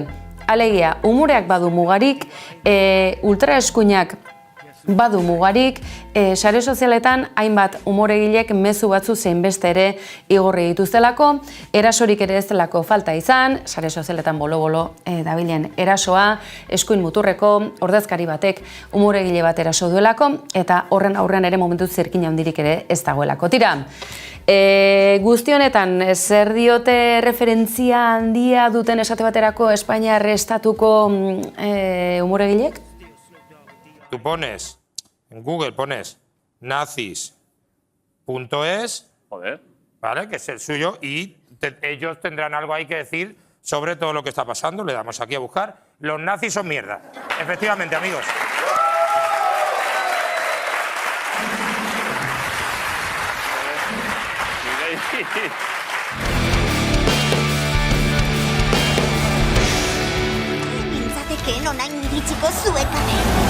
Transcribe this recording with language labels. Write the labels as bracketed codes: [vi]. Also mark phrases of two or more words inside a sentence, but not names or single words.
[eu] Alegia, umureak badu mugarik, ultraeskuinak badu mugarik, sare sozialetan hainbat umoregilek mezu batzu zein beste ere igorri dituztelako, erasorik ere ez delako falta izan, sare sozialetan bolo-bolo dabilen erasoa, eskuin muturreko ordezkari batek umoregile bat eraso duelako, eta horren aurrean ere momentu zirkin handirik ere ez dagoelako. Tira, guzti honetan, zer diote referentzia handia duten esate baterako Espainiar estatuko umoregilek? [es] Tú pones, en Google pones nazis.es, ¿vale? Que es el suyo, y ellos tendrán algo ahí que decir sobre todo lo que está pasando. Le damos aquí a buscar. Los nazis son mierda. Efectivamente, amigos. Nintzateke nonain iritsiko zuekane.